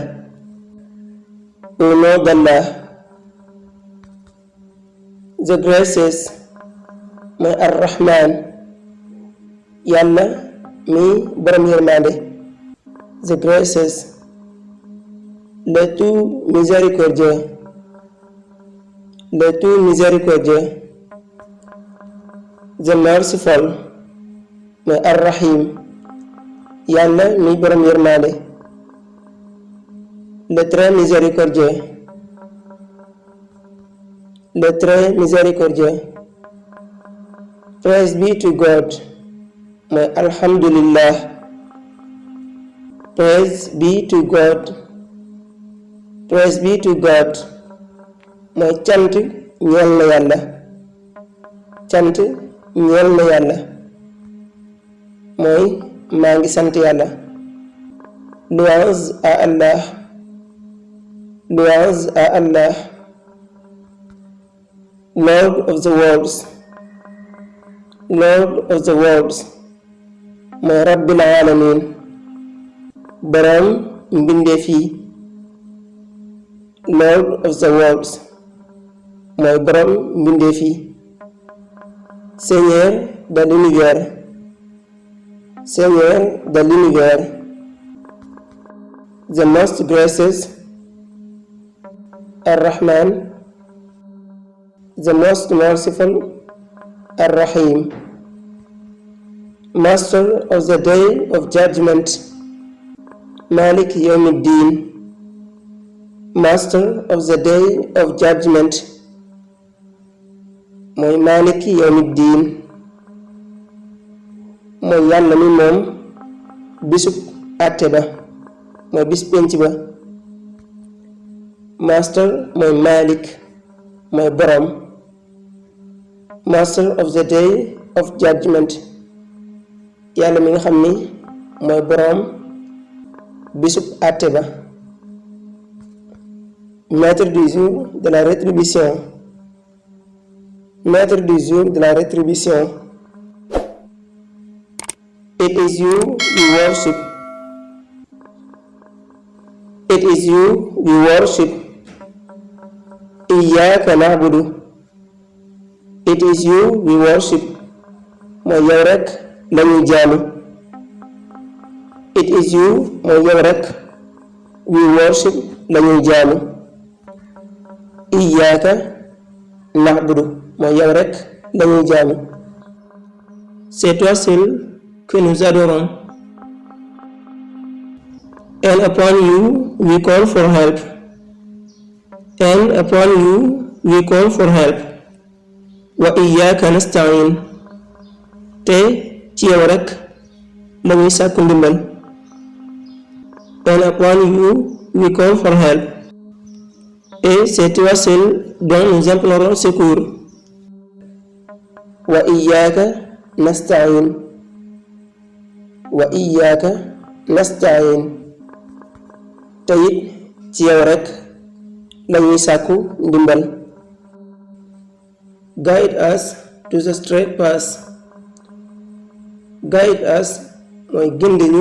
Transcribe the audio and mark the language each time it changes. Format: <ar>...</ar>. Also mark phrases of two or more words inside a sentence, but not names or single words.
<fr>Au nom d'Allah.</fr> <en>The gracious</en> <wo>mooy ar-Rahman yàlla mi borom yërmande.</wo> <en>The gracious</en> <fr>le tout miséricordieux, le tout miséricordieux.</fr> <en>The merciful</en> <wo>mooy ar-Rahim yàlla mi borom yërmande.</wo> <fr>Le très miséricordieux, le très miséricordieux.</fr> <en>Praise be to God mooy alhamdulillah. Praise be to God, praise be to God</en> <wo>mooy cant ñeel na yàlla. cant ñeel na yàlla mooy maa ngi sant yàlla.</wo> <fr>Louange à Allah, louange à Allah.</fr> <en>Lord of the worlds, Lord of the worlds mooy</en> <ar>rabbil alamin</ar> <wo>borom mbindeef yi.</wo> <en>Lord of the worlds</en> <wo>mooy borom mbindeef yi.</wo> <fr>Seigneur de l'univers, Seigneur de l'univers.</fr> <en>The most gracious ar-Rahman, the most merciful ar-Rahim. Master of the day of judgment,</en> <ar>Malik Yawmiddin.</ar> <en>Master of the day of judgment</en> <wo>mooy</wo> <ar>Maliki Yawmiddin</ar> <wo>mooy yàlla mi moom bisub àtte ba mooy bis penc ba. Master mooy Malik mooy borom.</wo> <en>Master of the day of judgment</en> <wo>yàlla mi nga xam ni mooy borom bisub àtte ba.</wo> <fr>Maître du jour de la rétribution, maître du jour de la rétribution.</fr> <en>It is you we worship, it is you we worship.</en> <ar>Iyyaka na'budu,</ar> <en>it is you we worship</en> <wo>mooy yow rek lañuy jaamu.</wo> <en>It is you</en> <wo>mooy yow rek</wo> <en>we worship</en> <wo>lañuy jaamu.</wo> <ar>Iyyaka na'budu</ar> <wo>mooy yow rek lañuy jaamu.</wo> <fr>C'est toi seul que nous adorons,</fr> <en>and upon you we call for help, and upon you we call for help.</en> <ar>Wa iyyaka nasta'in</ar> <wo>te ci yow rek lañuy sàkku ndimbal.</wo> <en>And upon you we call for help.</en> <fr>Et c'est toi seul dont nous implorons secours.</fr> <ar>Wa iyyaka nasta'in, wa iyyaka nasta'in</ar> <wo>te it ci yow rek lañuy sàkku ndimbal.</wo> <en>Guide us to the straight path, guide us</en> <wo>mooy gindi ñu.</wo>